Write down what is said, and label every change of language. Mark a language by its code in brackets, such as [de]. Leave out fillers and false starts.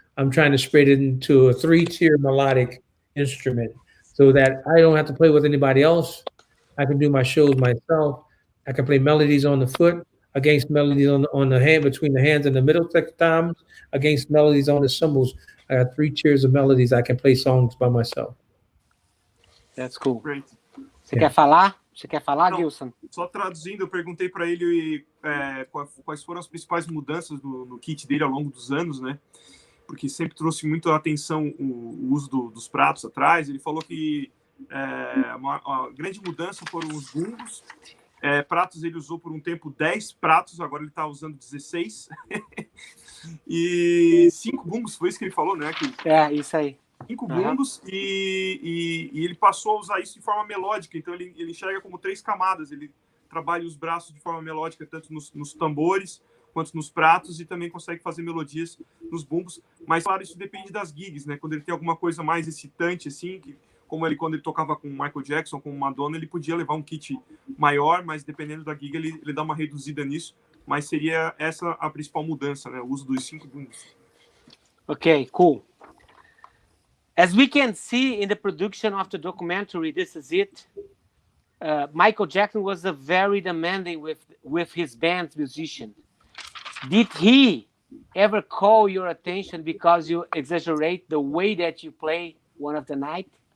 [en] I'm trying to spread it into a 3-tier melodic instrument so that I don't have to play with anybody else. I can do my shows myself. I can play melodies on the foot against melodies on the hand, between the hands and the middle times, against melodies on the cymbals. I got 3 tiers of melodies. I can play songs by myself. That's cool. Great. [pt] Você quer falar? Você quer falar, Não, Gilson? Só traduzindo, eu perguntei para ele quais foram as principais mudanças no kit dele ao longo dos anos, né? Porque sempre trouxe muito a atenção o uso dos pratos atrás. Ele falou que uma grande mudança foram os bumbos. Pratos ele usou por um tempo 10 pratos, agora ele está usando 16. E 5 bumbos, foi isso que ele falou, né? Isso aí. 5 bumbos e ele passou a usar isso de forma melódica. Então ele enxerga como 3 camadas. Ele trabalha os braços de forma melódica, tanto nos tambores quanto nos pratos, e também consegue fazer melodias nos bumbos. Mas, claro, isso depende das gigs, né? Quando ele tem alguma coisa mais excitante, assim, como quando ele tocava com Michael Jackson, com Madonna, ele podia levar um kit maior, mas dependendo da gig, ele dá uma reduzida nisso. Mas seria essa a principal mudança, né? O uso dos 5 bumbos. [en] Okay, cool. As we can see in the production of the documentary, This Is It, Michael Jackson was a very demanding with his band's musician. Did he ever call your attention because you exaggerate the way that you play One of the Night